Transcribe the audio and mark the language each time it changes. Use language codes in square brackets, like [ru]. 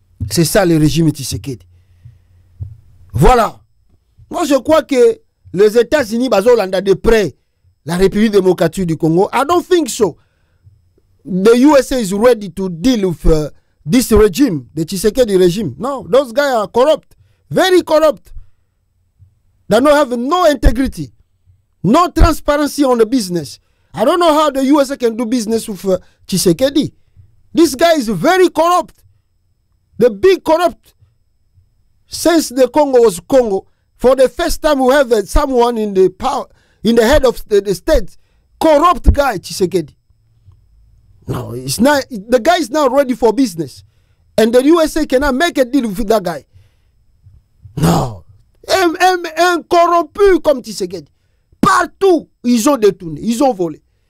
[fr] C'est ça le régime Tshisekedi. Voilà. Moi je crois que les États-Unis bazolanda de près la République démocratique du Congo. [en] I don't think so. The USA is ready to deal with this regime, the Tshisekedi regime. No, those guys are corrupt, very corrupt. They don't have no integrity, no transparency on the business. I don't know how the USA can do business with Tshisekedi. This guy is very corrupt. The big corrupt. Since the Congo was Congo, for the first time we have someone in the power, in the head of the state, corrupt guy, Tshisekedi. No, it's not. The guy is now ready for business, and the USA cannot make a deal with that guy. [fr] No. Un corrompu comme Tshisekedi. Partout, ils ont détourné, ils ont volé.